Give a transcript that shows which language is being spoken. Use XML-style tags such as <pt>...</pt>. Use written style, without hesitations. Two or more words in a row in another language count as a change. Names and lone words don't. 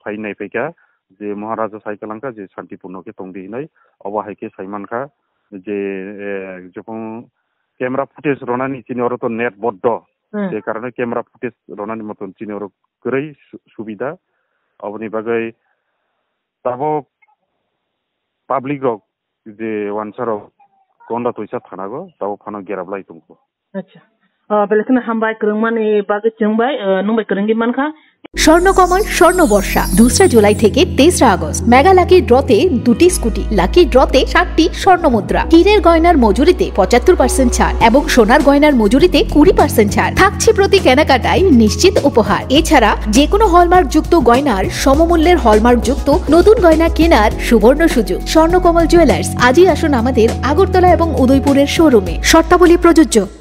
<trp>phai nai peka je maharaja saikalanka je shantipurno ke tongdi nai obahai ke saimanka je jokon</trp> <en>camera footage</en> <trp>ronani chini oro to net boddo je karone</trp> <en>camera footage</en> <trp>ronani moton chini oro korei subida oboni bagai tabo public rok je wansaro konda toisa thanago tabo phano gerablai tungko acha belekna hambai krungmani bagai chungbai nungbai krungi manka</trp> <bn>স্বর্ণকমল স্বর্ণবর্ষা 2 জুলাই থেকে 23 আগস্ট মেগা লাকি ড্রতে 2টি স্কুটি লাকি ড্রতে 7টি স্বর্ণমুদ্রা হীরের গয়নার মজুরিতে 75% ছাড় এবং সোনার গয়নার মজুরিতে 20% ছাড় থাকছে প্রতি কেনাকাটায় নিশ্চিত উপহার এছাড়া যে কোনো হলমার্ক যুক্ত গয়নার সমমূল্যের হলমার্ক যুক্ত নতুন গয়না কেনার সুবর্ণ সুযোগ স্বর্ণকমল জুয়েলার্স আজই আসুন আমাদের আগরতলা এবং উদয়পুরের শোরুমে শর্তাবলী প্রযোজ্য</bn>